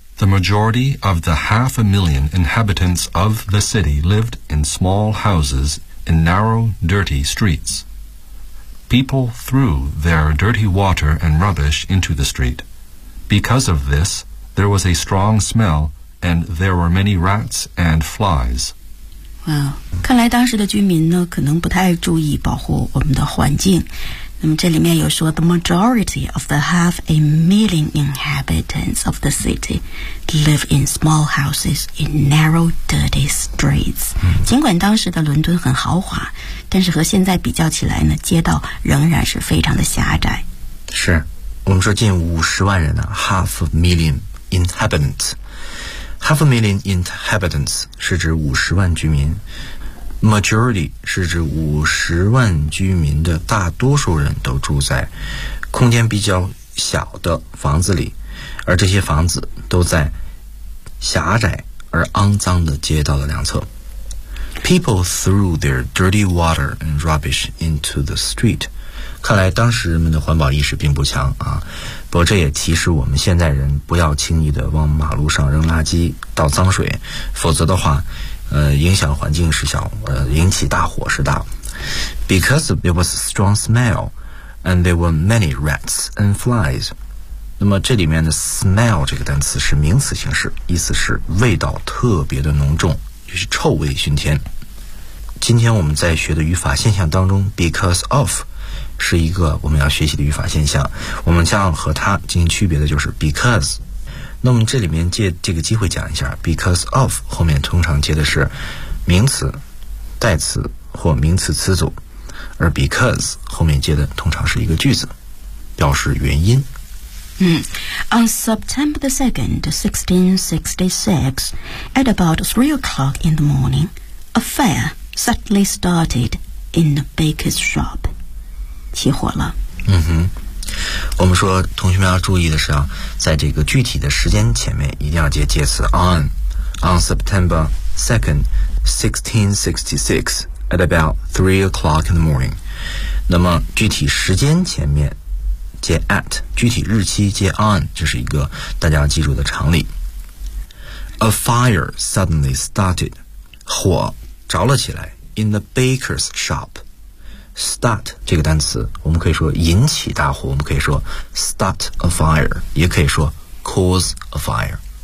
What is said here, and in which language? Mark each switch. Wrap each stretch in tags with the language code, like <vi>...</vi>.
<en>The majority of the 500,000 inhabitants of the city lived in small houses in narrow, dirty streets. People threw their dirty water and rubbish into the street. Because of this, there was a strong smell and there were many rats and flies.</en> <zh>Wow, 看来当时的居民呢可能不太注意保护我们的环境。那么这里面有说</zh> <en>The majority of the 500,000 inhabitants of the city live in small houses in narrow, dirty streets.、</en> <zh>尽管当时的伦敦很豪华但是和现在比较起来呢街道仍然是非常的狭窄。是我们说近500,000人呢 500,000 inhabitants. 500,000 inhabitants 是指500,000居民。 Majority 是指500,000居民的大多数人都住在空间比较小的房子里而这些房子都在狭窄而肮脏的街道的两侧</zh> <en>people threw their dirty water and rubbish into the street.</en> <zh>看来当时人们的环保意识并不强啊，不过这也提示我们现在人不要轻易的往马路上扔垃圾、倒脏水，否则的话，影响环境是小，引起大火是大。</zh> <en>Because there was a strong smell, and there were many rats and flies.</en> <zh>那么这里面的 smell 这个单词是名词形式，意思是味道特别的浓重，就是臭味熏天。今天我们在学的语法现象当中， because of 是一个我们要学习的语法现象，我们将和它进行区别的就是 because。那么这里面借这个机会讲一下， because of 后面通常接的是名词代词或名词词组，而 because 后面接的通常是一个句子，表示原因。</zh> <en>On September 2nd, 1666, at about 3 o'clock in the morning, a fire suddenly started in the baker's shop.</en> <zh>起火了。嗯哼，我们说同学们要注意的是啊，在这个具体的时间前面一定要接介词 on.</zh> <en>On September 2nd, 1666, at about 3 o'clock in the morning.</en> <zh>那么具体时间前面接 at， 具体日期接 on， 这是一个大家要记住的常理。</zh> <en>A fire suddenly started，</en> <zh>火着了起来。</zh> <en>In the baker's shop，</en> <zh>start 这个单词我们可以说引起大火，我们可以说</zh> <en>start a fire，</en> <zh>也可以说</zh> <en>cause a fire。</en>